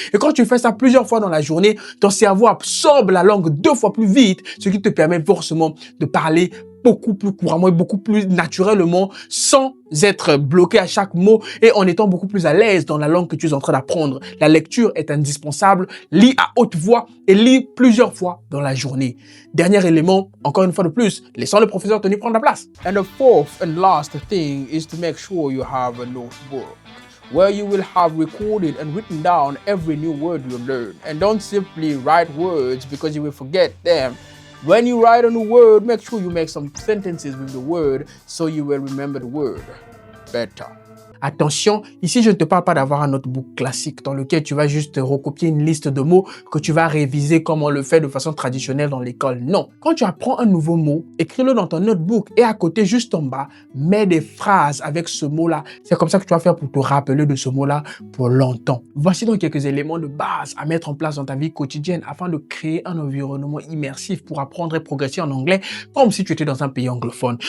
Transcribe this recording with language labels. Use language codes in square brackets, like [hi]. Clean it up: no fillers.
[fr] Et quand tu fais ça plusieurs fois dans la journée, ton cerveau absorbe la langue 2 fois plus vite, ce qui te permet forcément de parler beaucoup plus couramment et beaucoup plus naturellement sans être bloqué à chaque mot et en étant beaucoup plus à l'aise dans la langue que tu es en train d'apprendre. La lecture est indispensable. Lis à haute voix et lis plusieurs fois dans la journée. Dernier élément, encore une fois de plus, laissons le professeur Tony prendre la place. [en] And the fourth and last thing is to make sure you have a notebook where you will have recorded and written down every new word you learn. And don't simply write words because you will forget them. When you write a new word, make sure you make some sentences with the word so you will remember the word better. [fr] Attention, ici je ne te parle pas d'avoir un notebook classique dans lequel tu vas juste recopier une liste de mots que tu vas réviser comme on le fait de façon traditionnelle dans l'école. Non, quand tu apprends un nouveau mot, écris-le dans ton notebook et à côté, juste en bas, mets des phrases avec ce mot-là. C'est comme ça que tu vas faire pour te rappeler de ce mot-là pour longtemps. Voici donc quelques éléments de base à mettre en place dans ta vie quotidienne afin de créer un environnement immersif pour apprendre et progresser en anglais comme si tu étais dans un pays anglophone.